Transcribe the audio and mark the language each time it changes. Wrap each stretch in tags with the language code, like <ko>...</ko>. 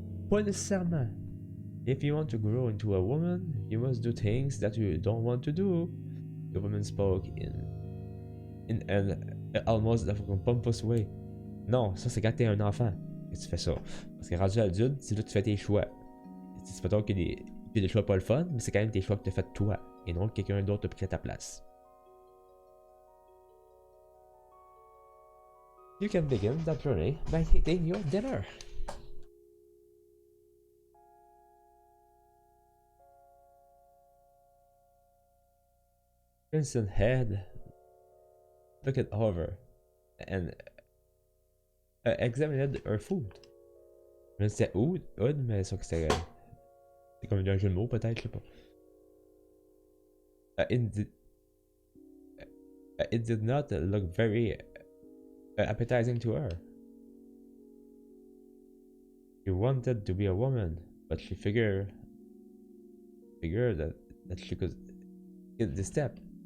<fr>Pas nécessairement.</fr> <en>If you want to grow into a woman, you must do things that you don't want to do. The woman spoke in an almost pompous way.</en> <fr>Non, ça c'est quand t'es un enfant que tu fais ça. Parce que rendu adulte, c'est là que tu fais tes choix. C'est pas qu'il y a des choix pas le fun, mais c'est quand même tes choix que tu as fait toi, et non que quelqu'un d'autre a pris à ta place.</fr> <en>You can begin that journey by eating your dinner. Princeton had looked it over and examined her food.</en> <fr>Je c'était oud, mais ça que c'est comme un jeu de mots peut-être, je sais pas.</fr> <en>It did not look very appetizing to her. She wanted to be a woman, but she figured that she could get the step.</en>